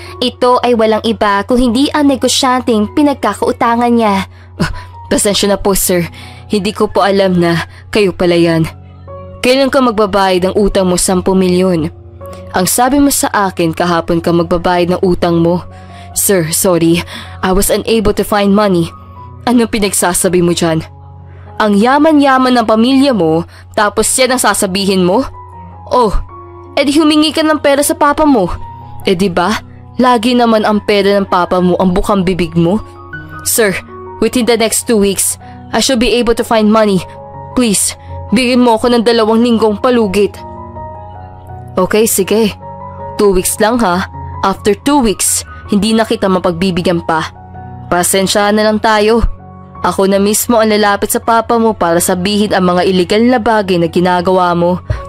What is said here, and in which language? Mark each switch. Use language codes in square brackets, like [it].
[tl] Ito ay walang iba kung hindi ang negosyanteng pinagkakautangan niya. Pasensya na po, sir. Hindi ko po alam na kayo pala yan. Kailan ka magbabayad ng utang mo 10 milyon? Ang sabi mo sa akin kahapon ka magbabayad ng utang mo. [en] Sir, sorry. I was unable to find money. [tl] Anong pinagsasabi mo dyan? Ang yaman-yaman ng pamilya mo, tapos yan ang sasabihin mo? Oh, edi humingi ka ng pera sa papa mo. Di ba? Lagi naman ang pera ng papa mo ang bukang bibig mo. [en] Sir, within the next 2 weeks, I should be able to find money. [tl] Please, bigyan mo ako ng 2 linggong palugit. Okay, sige. 2 weeks lang ha. [en] After 2 weeks, [tl] hindi na kita mapagbibigyan pa. Pasensya na lang tayo. Ako na mismo ang lalapit sa papa mo para sabihin ang mga illegal na bagay na ginagawa mo.